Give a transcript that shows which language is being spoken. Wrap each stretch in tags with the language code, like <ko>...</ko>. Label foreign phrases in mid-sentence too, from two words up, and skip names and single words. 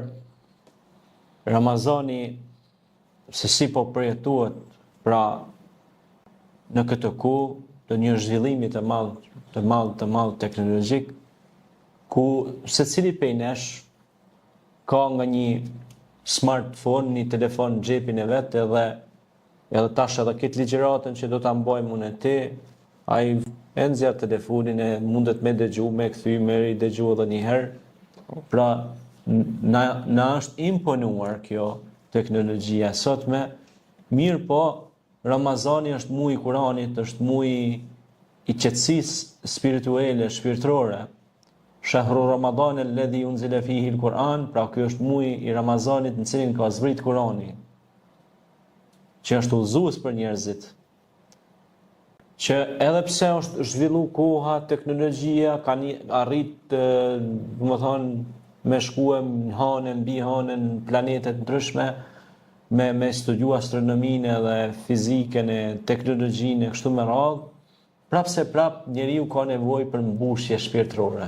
<sq>Ramazani se si po përjetohet pra në këtë kohë të një zhvillimi të madh teknologjik, ku secili prej nesh ka nga një smartphone, një telefon në xhepin e vet, edhe tash edhe këtë ligjëratën që do ta mbajmë unë ti, ai e nxjerr telefonin e mundet me dëgju, me kthy, me dëgju edhe një herë. Pra na është imponuar kjo teknologjia sotme, mirë po Ramazani është muaj i Kuranit, është muaj i qetësisë spirituale, shpirtërore.</sq> <ar>شهر رمضان الذي أنزل فيه القرآن,</ar> <sq>pra ky është muaji i Ramazanit në cilin ka zbrit Kurani, që është udhëzues për njerëzit. Që edhe pse është zhvillu koha, teknologjia, kanë arrit, me shkuem në hanën, mbi hanën, planetet ndryshme, me studiu astronominë dhe fizikën e teknologjinë e kështu me radhë, prapse njeriu ka nevojë për mbushje shpirtërore.</sq>